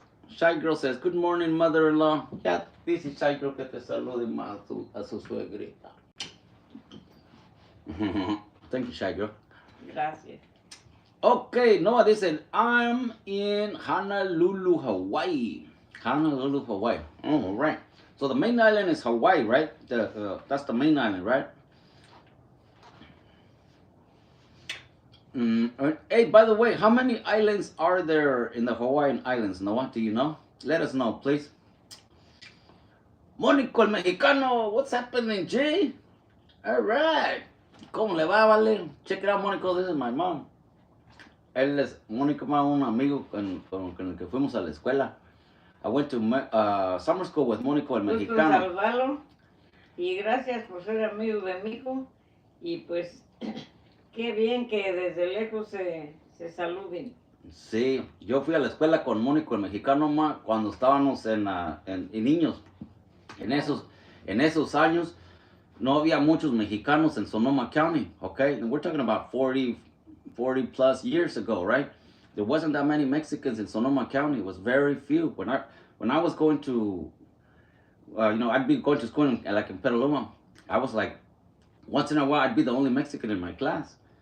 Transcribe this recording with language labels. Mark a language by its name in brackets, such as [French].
[English] Shy Girl says, good morning, mother-in-law. Yeah, this is [Spanish] Shy Girl que te salude más a su suegrita. [English] Thank you, Shy Girl. [Spanish] Gracias. [English] Okay, Noah, they said, I'm in Honolulu, Hawaii. Honolulu, Hawaii. Oh, all right. So the main island is Hawaii, right? That's the main island, right? Hey, by the way, how many islands are there in the Hawaiian Islands, Noah? Do you know? Let us know, please. Mónico el Mexicano, what's happening, Jay? All right. [Spanish] ¿Cómo le va, vale? [English] Check it out, Mónico. This is my mom. [Spanish] Él es Mónico, un amigo con el que fuimos a la escuela. [English] I went to summer school with Mónico el Mexicano. [Spanish] Saludarlo y gracias por ser amigo de mi hijo. Y pues, qué bien que desde lejos se saluden. Sí, yo fui a la escuela con Mónico el Mexicano cuando estábamos en niños. En esos años no había muchos mexicanos en Sonoma County, okay? [English] And we're talking about 40 plus years ago, right? There wasn't that many Mexicans in Sonoma County. It was very few. When I was going to, I'd be going to school in Petaluma. I was like, once in a while, I'd be the only Mexican in my class.